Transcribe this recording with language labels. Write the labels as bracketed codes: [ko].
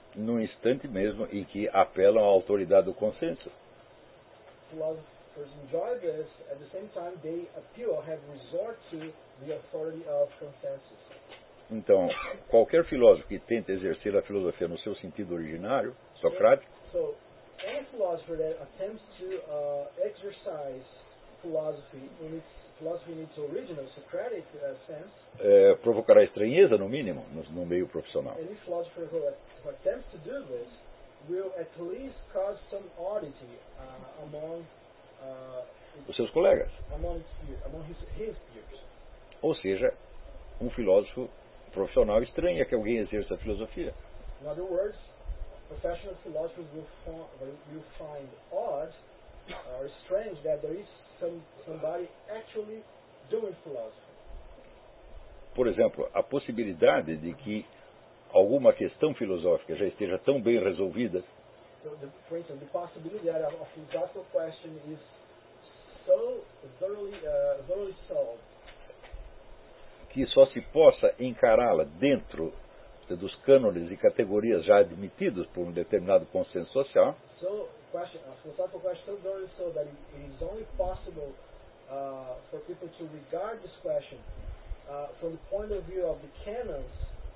[pt] No instante mesmo em que apelam à autoridade do consenso. [en] Philosophers enjoy this at the same time they appeal, have resort to the authority of consensus. [pt] Então, qualquer filósofo que tente exercer a filosofia no seu sentido originário, socrático. [en] So, any philosopher that attempts to exercise philosophy in its original Socratic sense, [pt] provocará estranheza, no mínimo, no meio profissional. [en] Any philosopher who attempts to do this will at least cause some oddity among [pt] os seus colegas. [en] Among his peers. [pt] Ou seja, um filósofo profissional estranha que alguém exerça a filosofia. [en] In other words, professional philosophers will find odd or strange that there is somebody actually doing philosophy. [pt] Por exemplo, a possibilidade de que alguma questão filosófica já esteja tão bem resolvida. [en] For instance, the possibility that a philosophical question is so thoroughly solved. [pt] Que só se possa encará-la dentro dos cânones e categorias já admitidos por um determinado consenso social. [en] So, a philosophical question is so thoroughly solved that it is only possible for people to regard this question from the point of view of the canons.